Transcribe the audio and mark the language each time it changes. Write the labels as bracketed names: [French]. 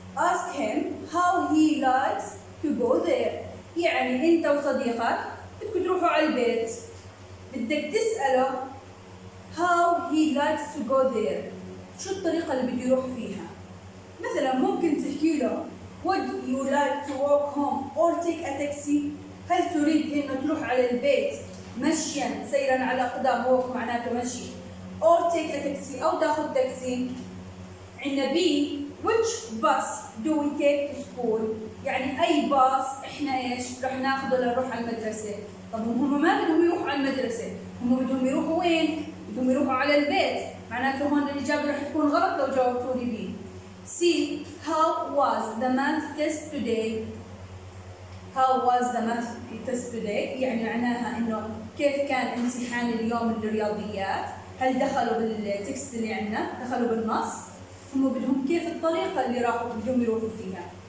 [English] Ask him how he likes to go there. [Arabic] يعني أنت وصديقك بدكم تروحوا على البيت. بدك تسأله [English] how he likes to go there. [Arabic] شو الطريقة اللي بده يروح فيها؟ مثلا ممكن تحكي له [English] Would you like to walk home or take a taxi؟ [Arabic] هل تريد إنه تروح على البيت مشيا سيرا على أقدام walk معناته مشي [English] or take a taxi [Arabic] أو تاخذ تاكسي. [English] عندنا B which bus do we take to school؟ [Arabic] يعني أي باص إحنا إيش رح ناخذه لنروح على المدرسة. طب هم ما بدهم يروحوا على المدرسة، هم بدهم يروحوا وين؟ بدهم يروحوا على البيت، معناته هون الإجابة رح تكون غلط لو جاوبتوا لي بي. [English] C. How was the math test today? How was the math test today؟ [Arabic] يعني معناها إنه كيف كان امتحان اليوم الرياضيات؟ هل دخلوا بالتكست اللي عندنا؟ دخلوا بالنص؟ هم بدهم كيف الطريقة اللي بدهم يروحوا فيها.